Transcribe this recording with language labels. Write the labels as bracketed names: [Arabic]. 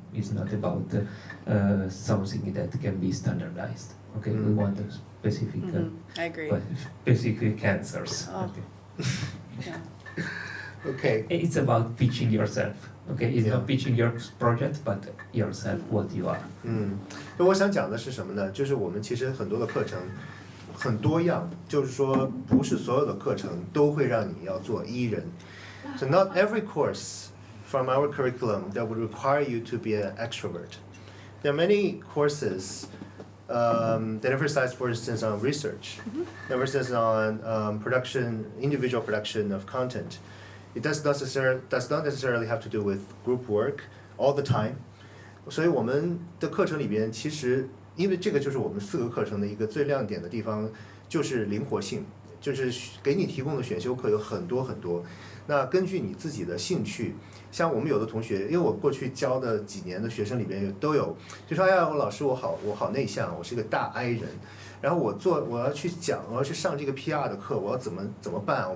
[English] It's not about something that can be standardized. Okay, we want a specific, I agree. specific answers. Oh. Okay. Yeah. Okay. It's about pitching yourself. Okay, it's Yeah. not pitching your project, but yourself, what you are. [Chinese] 那我想讲的是什么呢？就是我们其实很多的课程很多样，就是说不是所有的课程都会让你要做 E 人。 [English] So not every course from our curriculum that would require you to be an extrovert. There are many courses that emphasize, for instance, on research, emphasis on production, individual production of content. It does not necessarily have to do with group work all the time. [Chinese] 所以我们的课程里边，其实因为这个就是我们4个课程的一个最亮点的地方，就是灵活性，就是给你提供的选修课有很多很多。那根据你自己的兴趣，像我们有的同学，因为我过去教的几年的学生里边都有，就说哎呀，老师我好内向，我是个大 I 人，然后我要去讲，我要去上这个 PR 的课，我要怎么办？